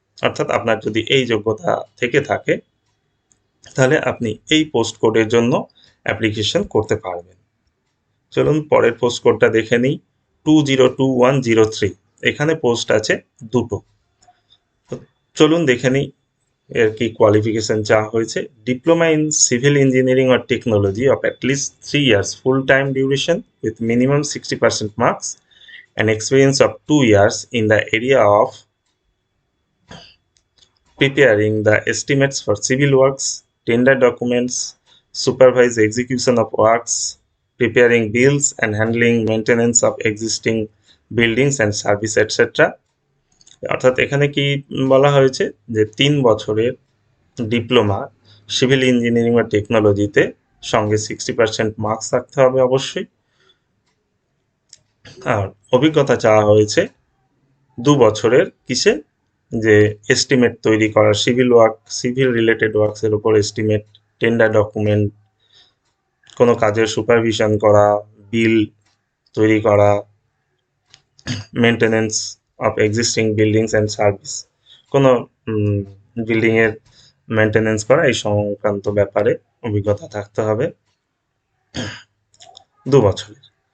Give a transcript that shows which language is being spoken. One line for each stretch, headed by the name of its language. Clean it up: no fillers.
Bangla: অর্থাৎ আপনার যদি এই যোগ্যতা থেকে থাকে তাহলে আপনি এই পোস্ট কোডের জন্য অ্যাপ্লিকেশন করতে পারবেন। চলুন পরের পোস্ট কোডটা দেখে নিই 202103, এখানে পোস্ট আছে দুটো। চলুন দেখে নিই এর কি কোয়ালিফিকেশন চাওয়া হয়েছে।
English: Diploma in civil engineering or technology of at least 3 years full time duration with minimum 60% marks and experience of 2 years in the area of preparing the estimates for civil works, tender documents, supervise execution of works, preparing bills and handling maintenance of existing buildings and service etc.
Bangla: অর্থাৎ এখানে কি বলা হয়েছে যে 3 বছরের diploma civil engineering বা টেকনোলজিতে সঙ্গে 60% মার্কস থাকতে হবে অবশ্যই, আর অভিজ্ঞতা চাওয়া হয়েছে 2 বছরের কিসে, যে এস্টিমেট তৈরি করা, সিভিল রিলেটেড ওয়ার্কসের উপর এস্টিমেট, টেন্ডার ডকুমেন্ট, কোনো কাজের সুপারভিশন করা, বিল তৈরি করা,
English: maintenance of existing buildings and service,
Bangla: কোনো বিল্ডিংয়ের মেনটেনেন্স করা, এই সংক্রান্ত ব্যাপারে অভিজ্ঞতা থাকতে হবে 2 বছরের।